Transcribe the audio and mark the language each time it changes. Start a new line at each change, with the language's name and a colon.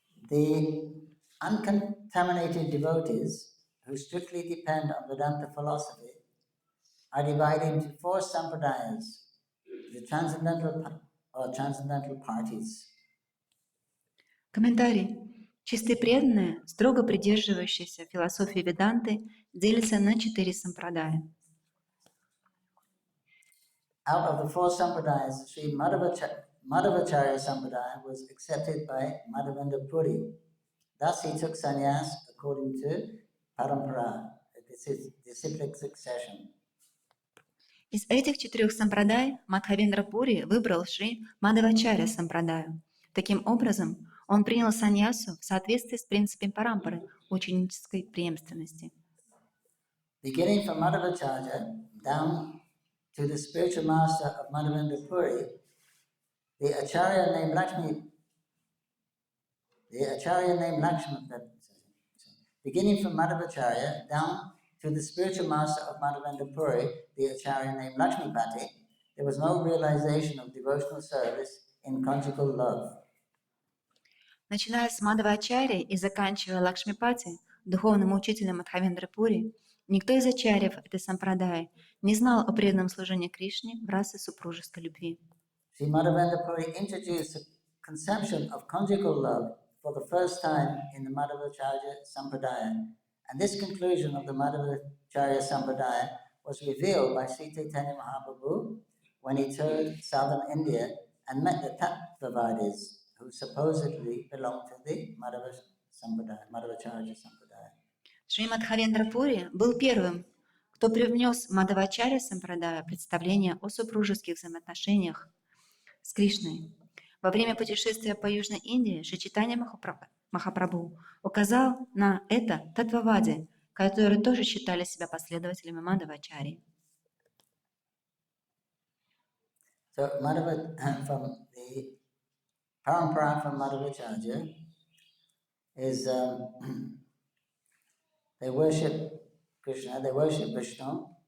English: The uncontaminated devotees who strictly depend on Vedanta philosophy are divided into four sampradayas, the transcendental parties.
Russian: Комментарий. Чистые преданные, строго придерживающиеся философии Веданты, делятся на 4 сампрадая.
English: Out of the four sampradayas, Sri Madhvacharya Sampradaya was accepted by Madhavendra Puri. Thus he took sannyas according to parampara, disciplic succession.
Russian: Из этих 4 сампрадай Мадхавендра Пури выбрал Шри Мадхвачарья Сампрадаю. Таким образом, он принял саньясу в соответствии с принципом парампары, ученической преемственности.
English: Beginning from Madhvacharya down to the spiritual master of Madhavendra Puri, the acharya named Lakshmi. Beginning from Madhvacharya down to the spiritual master of Madhavendra Puri, the acharya named Lakshmipati, there was no realization of devotional service in conjugal love.
Russian: Начиная с Мадхвачарьи и заканчивая Лакшмипати, духовным учителем Мадхавендры Пури, никто из ачарьев этой сампрадаи не знал о преданном служении Кришне в расе супружеской любви.
English: Sri Madhavendra Puri introduced the conception of conjugal love for the first time in the Madhvacharya Sampradaya. And this conclusion of the Madhvacharya Sampradaya was revealed by Sri Chaitanya Mahaprabhu when he toured southern India and met the Tattvavadis, who supposedly belonged to the Madhvacharya Sampradaya.
Russian: Шри Мадхавендра Пури был первым, кто привнес в Мадхвачарья Сампрадая представление о супружеских взаимоотношениях с Кришной. Во время путешествия по Южной Индии Шри Чайтанья Махапрабху указал на это Таттвавади, которые тоже считали себя последователями Мадхвачарьи.
English: So from the parampara from Madhvacharya is they worship Krishna, they worship Vishnu.